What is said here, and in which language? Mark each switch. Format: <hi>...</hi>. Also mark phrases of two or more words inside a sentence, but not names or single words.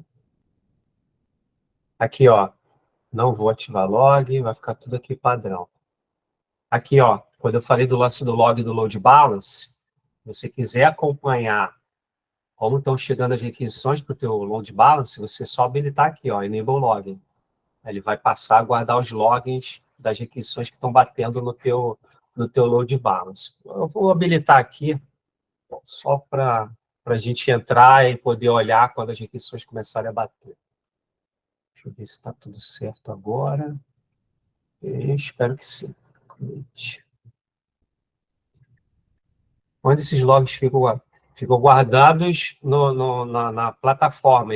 <pt>Aqui, ó, não vou ativar log, vai ficar tudo aqui padrão. Aqui, ó, quando eu falei do lance do log do</pt> <en>load balance,</en> <pt>se você quiser acompanhar como estão chegando as requisições para o teu</pt> <en>load balance,</en> <pt>você só habilitar aqui, ó,</pt> <en>enable login.</en> <pt>Ele vai passar a guardar os logins das requisições que estão batendo no teu</pt> <en>load balance.</en> <pt>Eu vou habilitar aqui, só para a gente entrar e poder olhar quando as requisições começarem a bater. Deixa eu ver se está tudo certo agora. Eu espero que sim. Onde esses logs ficam guardados na plataforma.</pt>